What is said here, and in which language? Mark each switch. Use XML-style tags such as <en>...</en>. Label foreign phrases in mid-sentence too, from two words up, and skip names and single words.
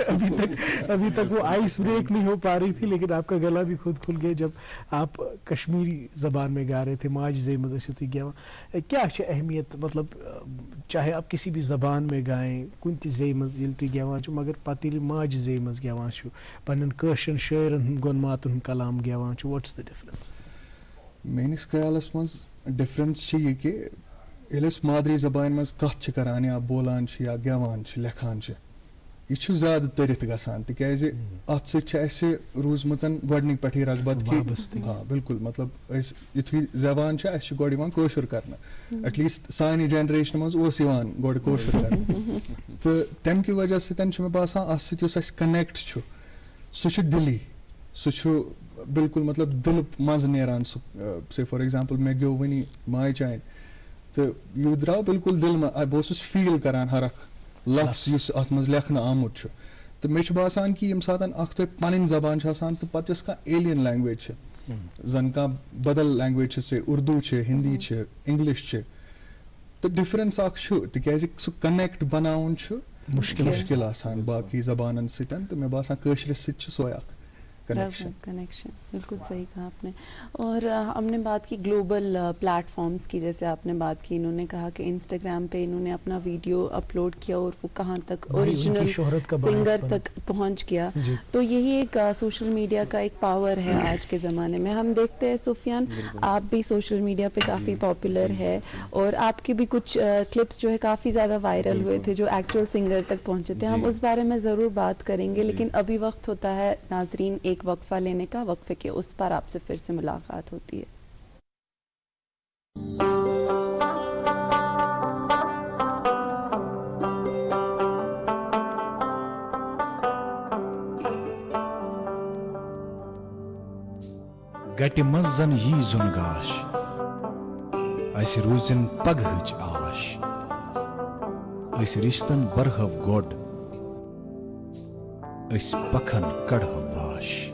<ur>ابھی تک وہ</ur> <en>ice break</en> <ur>نہیں ہو پا رہی تھی لیکن آپ کا گلا بھی خود کھل گیا جب آپ کشمیری زبان میں گا رہے تھے.</ur> <ks>ماج زے مز ٲسِو تُہۍ گٮ۪وان. کیا چھِ اہمیت مطلب</ks> <ur>چاہے آپ کسی بھی زبان میں گائیں</ur> <ks>کُنہِ تہِ زے مز ییٚلہِ تُہۍ گٮ۪وان چھُو مگر پتہٕ ییٚلہِ ماجہِ زے مز گٮ۪وان چھُو پننٮ۪ن کٲشرٮ۪ن شٲعرن ہُنٛد گۄنماتن ہُنٛد کلام گٮ۪وان چھُو</ks> <en>what's the difference?</en> <ks>میٲنِس خیالس منٛز ڈفرنس چھِ یہِ کہِ ییٚلہِ أسۍ مادری زبانہِ منٛز کتھ چھِ کران یا بولان چھِ یا گٮ۪وان چھِ لیکھان چھِ یہِ چھُ زیادٕ تٔرِتھ گژھان تِکیازِ اتھ سۭتۍ چھِ اَسہِ روٗزمٕژ گۄڈنِکۍ پٮ۪ٹھٕے رغبت کہِ آ بِلکُل مطلب أسۍ یُتھُے زٮ۪وان چھِ اَسہِ چھُ گۄڈٕ یِوان کٲشُر کرنہٕ</ks> <en>at least</en> <ks>سانہِ جنریشنہِ منٛز اوس یِوان گۄڈٕ کٲشُر کرنہٕ تہٕ تَمہِ کہِ وجہ سۭتۍ چھُ مےٚ باسان اَتھ سۭتۍ یُس اَسہِ کنیکٹ چھُ سُہ چھُ دِلی سُہ چھُ بِلکُل مطلب دِلہٕ منٛزٕ نیران سُہ</ks> <en>say for example</en> <ks>مےٚ گیوٚو وٕنی ماے چانہِ تہٕ یہِ درٛاو بِلکُل دِلہٕ منٛز بہٕ اوسُس فیٖل کران ہر اکھ لفظ یُس اتھ منٛز لیکھنہٕ آمُت چھُ تہٕ مےٚ چھُ باسان کہِ ییٚمہِ ساتہٕ اکھ تۄہہِ پنٕنۍ زبان چھِ آسان تہٕ پتہٕ یۄس کانٛہہ</ks> <en>alien language</en> <ks>چھِ زن کانٛہہ بدل لینگویج چھِ سے اردوٗ چھِ ہندی چھِ انگلش چھِ تہٕ ڈفرنس اکھ چھُ تِکیازِ سُہ کنیکٹ بناوُن چھُ مُشکل آسان باقٕے زبانن سۭتۍ تہٕ مےٚ باسان کٲشرِس سۭتۍ چھُ سۄے اکھ</ks> <ur>کنیکشن بالکل صحیح کہا آپ نے. اور ہم نے بات کی</ur> <en>global platforms</en> <ur>کی، جیسے آپ نے بات کی، انہوں نے کہا کہ انسٹاگرام پہ انہوں نے اپنا ویڈیو اپلوڈ کیا اور وہ کہاں تک</ur> <en>original singer</en> <ur>تک پہنچ گیا. تو یہی ایک</ur> <en>social media</en> <ur>کا ایک پاور ہے آج کے زمانے میں. ہم دیکھتے ہیں سفیان آپ بھی</ur> <en>social media</en> <ur>پہ کافی پاپولر ہے اور آپ کے بھی کچھ کلپس جو ہے کافی زیادہ وائرل ہوئے تھے جو</ur> <en>actual singer</en> <ur>تک پہنچے تھے. ہم اس بارے میں ضرور بات کریں گے، لیکن ابھی وقت ہوتا ہے ناظرین ایک وقفہ لینے کا، وقفے کے اس پر آپ سے پھر سے ملاقات ہوتی ہے.</ur> <ks>گٹہِ منٛز زن یی زُن گاش اَسہِ روٗزِن پگہٕچ آش أسۍ رِشتن برہو گۄڈ أسۍ پکھن کڑہو واش.</ks>